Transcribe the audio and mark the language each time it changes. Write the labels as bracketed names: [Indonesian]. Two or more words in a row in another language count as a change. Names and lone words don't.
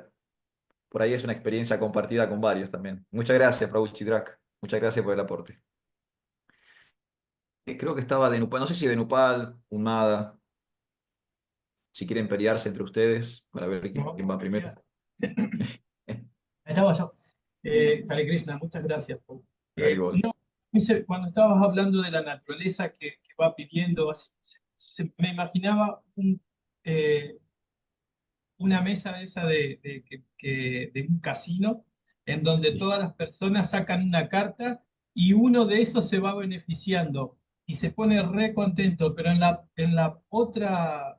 [Spanish] Por ahí es una experiencia compartida con varios también. Muchas gracias, Prabhu Chitrak. Muchas gracias por el aporte. Creo que estaba de Nupal, no sé si de Nupal, Humada, si quieren pelearse entre ustedes para ver quién va primero. Estaba yo. [Sanskrit] Hare Krishna, [Spanish] muchas gracias. Haribol. No, cuando estabas hablando de la naturaleza que va pidiendo, así, me imaginaba una mesa esa de un casino, en donde todas las personas sacan una carta y uno de esos se va beneficiando y se pone re contento, pero en la otra